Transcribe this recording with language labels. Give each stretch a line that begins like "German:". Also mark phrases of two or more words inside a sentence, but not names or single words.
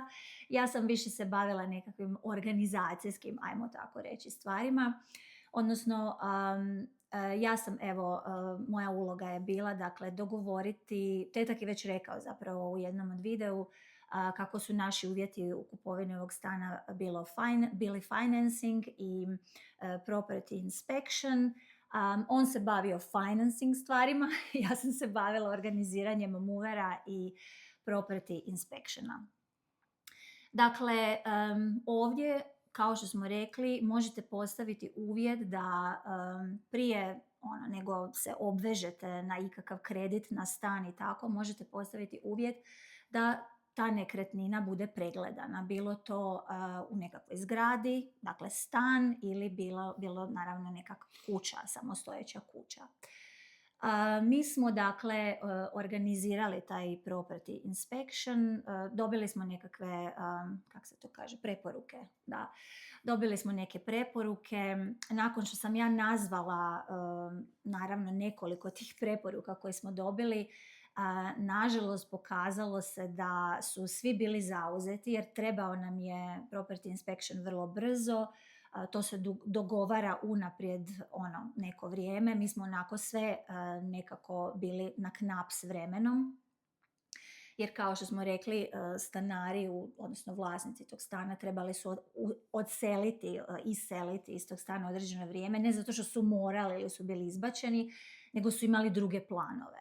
Croatian: Ja sam više se bavila nekakvim organizacijskim, ajmo tako reći, stvarima. Odnosno, ja sam, moja uloga je bila, dakle, dogovoriti, tetak je već rekao zapravo u jednom od videu, kako su naši uvjeti u kupovini ovog stana bili financing i
English: property inspection.
Croatian: On se bavio financing stvarima, ja sam se bavila organiziranjem movera i
English: property inspectiona.
Croatian: Dakle, ovdje, kao što smo rekli, možete postaviti uvjet da prije nego se obvežete na ikakav kredit na stan i tako, možete postaviti uvjet da ta nekretnina bude pregledana. Bilo to u nekakvoj zgradi, dakle stan, ili bilo naravno nekakva kuća, samostojeća kuća. Mi smo dakle organizirali taj
English: property inspection,
Croatian: dobili smo nekakve, preporuke. Da. Dobili smo neke preporuke. Nakon što sam ja nazvala naravno nekoliko tih preporuka koje smo dobili, nažalost pokazalo se da su svi bili zauzeti jer trebao nam je
English: property inspection
Croatian: vrlo brzo. To se dogovara unaprijed neko vrijeme. Mi smo onako sve nekako bili na knap s vremenom. Jer kao što smo rekli, stanari, odnosno vlasnici tog stana trebali su iseliti iz tog stana određeno vrijeme, ne zato što su morali ili su bili izbačeni, nego su imali druge planove.